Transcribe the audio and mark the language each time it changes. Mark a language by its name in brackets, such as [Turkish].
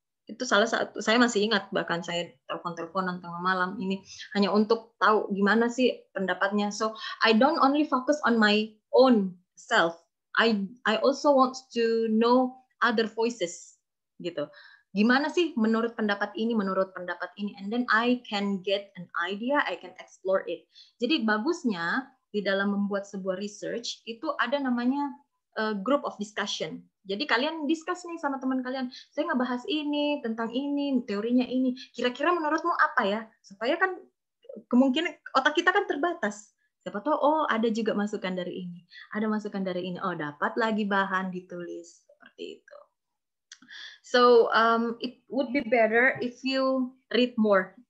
[Indonesian] Itu salah satu, saya masih ingat, bahkan saya telepon-teleponan tengah malam ini hanya untuk tahu gimana sih pendapatnya. [English] So I don't only focus on my own self. I also want to know other voices, gitu. [Indonesian] Gimana sih menurut pendapat ini, [English] and then I can get an idea, I can explore it. [Indonesian] Jadi bagusnya di dalam membuat sebuah research itu ada namanya [English] group of discussion. [Indonesian] Jadi kalian discuss nih sama teman kalian, saya ngebahas ini, tentang ini, teorinya ini, kira-kira menurutmu apa ya? Supaya kan kemungkinan otak kita kan terbatas. Siapa tahu, oh ada juga masukan dari ini, ada masukan dari ini, oh dapat lagi bahan ditulis, seperti itu. [English] So it would be better if you read more.